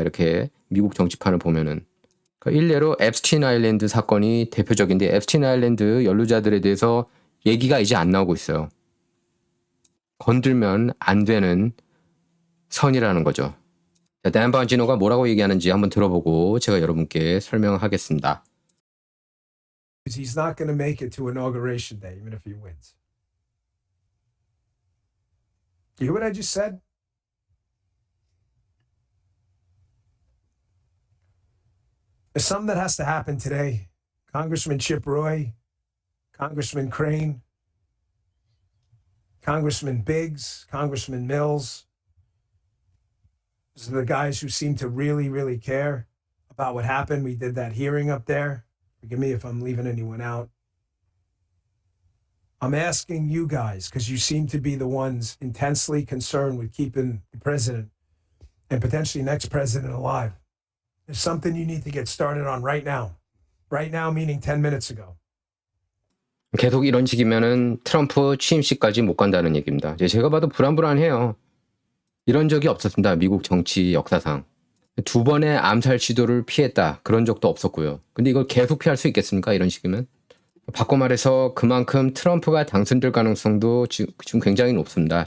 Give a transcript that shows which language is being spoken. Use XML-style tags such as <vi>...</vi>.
<ko>이렇게 미국 정치판을 보면은. 일례로 앱스틴 아일랜드 사건이 대표적인데 앱스틴 아일랜드 연루자들에 대해서 얘기가 이제 안 나오고 있어요. 건들면 안 되는 선이라는 거죠. 댄 번지노가 뭐라고 얘기하는지 한번 들어보고 제가 여러분께 설명하겠습니다.</ko> <en>He's not going to make it to inauguration day, even if he wins. You hear what I just said? There's something that has to happen today. Congressman Chip Roy, Congressman Crane, Congressman Biggs, Congressman Mills. Those are the guys who seem to really, really care about what happened. We did that hearing up there. Forgive me if I'm leaving anyone out. I'm asking you guys, because you seem to be the ones intensely concerned with keeping the president and potentially next president alive. There's something you need to get started on right now. Right now, meaning 10 minutes ago.</en> <ko>계속 이런 식이면은 트럼프 취임식까지 못 간다는 얘기입니다. 제가 봐도 불안해요. 이런 적이 없었습니다. 미국 정치 역사상. 2번의 암살 시도를 피했다. 그런 적도 없었고요. 근데 이걸 계속 피할 수 있겠습니까? 이런 식이면. 바꿔 말해서 그만큼 트럼프가 당선될 가능성도 지금 굉장히 높습니다.</ko>